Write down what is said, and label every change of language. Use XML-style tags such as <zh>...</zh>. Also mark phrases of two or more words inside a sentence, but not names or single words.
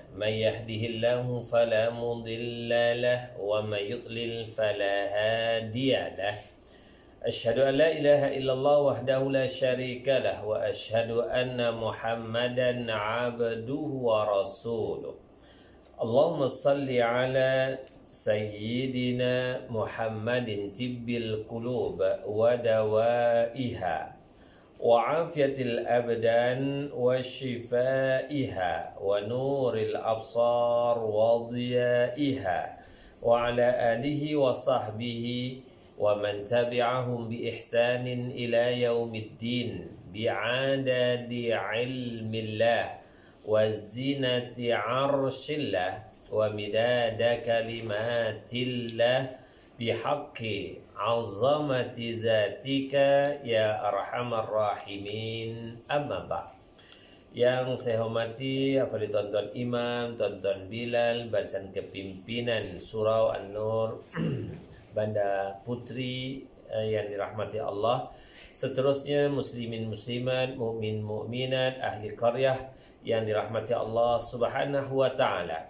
<ar>من يهده الله فلا مضل له ومن يضلل فلا هادي له. أشهد أن لا إله إلا الله وحده لا شريك له وأشهد أن محمدا عبده ورسوله. اللهم صل على سيدنا محمد طب القلوب ودوائها وعافية الأبدان وشفائها ونور الأبصار وضيائها وعلى آله وصحبه ومن تبعهم بإحسان إلى يوم الدين بعدد علم الله وزنة عرش الله ومداد كلمات الله بحق عظمة ذاتك يا أرحم الراحمين أما بعد.</ar> <ms>Yang saya hormati Hafidh Tuan-tuan Imam, Tuan-tuan Bilal, barisan kepimpinan Surau An-Nur, Banda Putri yang dirahmati Allah, seterusnya muslimin muslimat, mukmin mukminat, ahli qaryah yang dirahmati Allah</ms> <ar>سبحانه وتعالى.</ar>